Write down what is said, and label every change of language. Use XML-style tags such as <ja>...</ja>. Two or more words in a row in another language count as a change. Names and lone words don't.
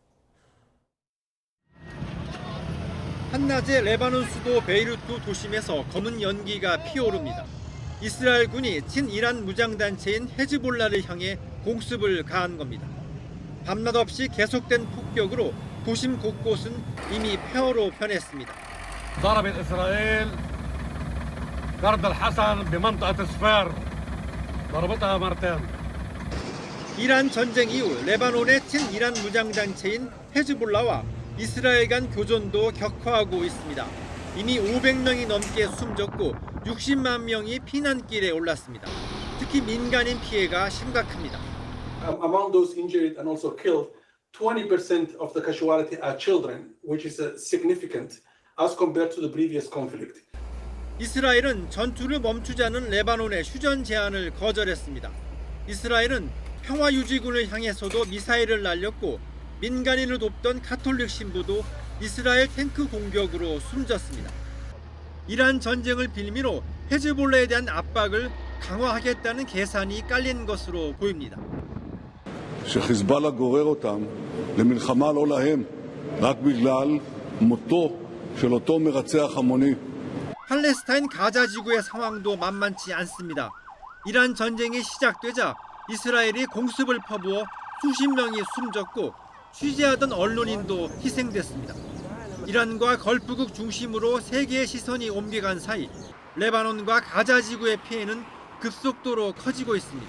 <ko>한낮에 레바논 수도 베이루트 도심에서 검은 연기가 피어오릅니다. 이스라엘 군이 친이란 무장단체인 헤즈볼라를 향해 공습을 가한 겁니다. 밤낮 없이 계속된 폭격으로 도심 곳곳은 이미 폐허로 변했습니다.</ko> <ar>ضربت إسرائيل قرد الحسن بمنطقة سفار ضربتها مرتين.</ar> <ko>이란 전쟁 이후 레바논의 친이란 무장단체인 헤즈볼라와 이스라엘 간 교전도 격화하고 있습니다. 이미 500명이 넘게 숨졌고 60만 명이 피난길에 올랐습니다. 특히 민간인 피해가 심각합니다.</ko> <en>Among those injured and also killed, 20% of the casualty are children, which is significant as compared to the previous conflict.</en> <ko>이스라엘은 전투를 멈추자는 레바논의 휴전 제안을 거절했습니다. 이스라엘은 평화유지군을 향해서도 미사일을 날렸고 민간인을 돕던 가톨릭 신부도 이스라엘 탱크 공격으로 숨졌습니다. 이란 전쟁을 빌미로 헤즈볼라에 대한 압박을 강화하겠다는 계산이 깔린 것으로 보입니다.</ko> <he>שחיזבאללה גורר אותם למלחמה לא להם, רק בגלל מותו של אותו מרצח המוני.</he> <ko>팔레스타인 가자 지구의 상황도 만만치 않습니다. 이란 전쟁이 시작되자 이스라엘이 공습을 퍼부어 수십 명이 숨졌고 취재하던 언론인도 희생됐습니다. 이란과 걸프국 중심으로 세계의 시선이 옮겨간 사이 레바논과 가자 지구의 피해는 급속도로 커지고 있습니다.</ko>